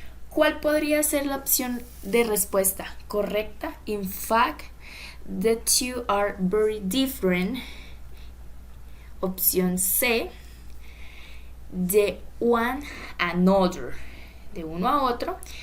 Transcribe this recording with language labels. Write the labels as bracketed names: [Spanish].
[Spanish] ¿Cuál podría ser la opción de respuesta correcta? [English] In fact, the two are very different. [Spanish] Opción C, de one another, de uno a otro.